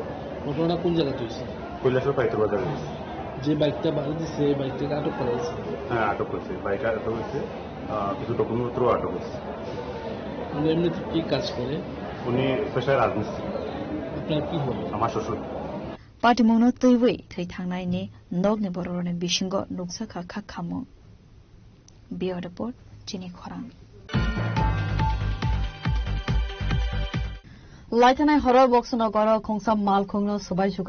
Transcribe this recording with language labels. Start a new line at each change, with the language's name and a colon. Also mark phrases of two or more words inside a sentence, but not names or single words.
Bangla: ঘটনা কোন জায়গাতে হয়েছে? কৈলাসহর পাইতর বাজার। যে বাইকটা বাড়ি দিচ্ছে এই বাইকটাকে আটক করা হয়েছে? হ্যাঁ, আটক করেছে, বাইক আটক হয়েছে, কিছু ডকুমেন্টপত্র আটক হয়েছে। এমনিতে কি কাজ করে উনি? পেশায় রাজমিস্ত্রি। আপনার কি হলো? আমার শ্বশুর।
Kok Borok: पार्टीमोनो तैवै थै थांनायनि नगनि बर'नि बिसिंग नुकसाखा खाखामो
English: bureau report
Kok Borok: चिनि खरां लाइथानाय हरर बक्स नगर खोंसा मालखुंनो सबाय शुक्र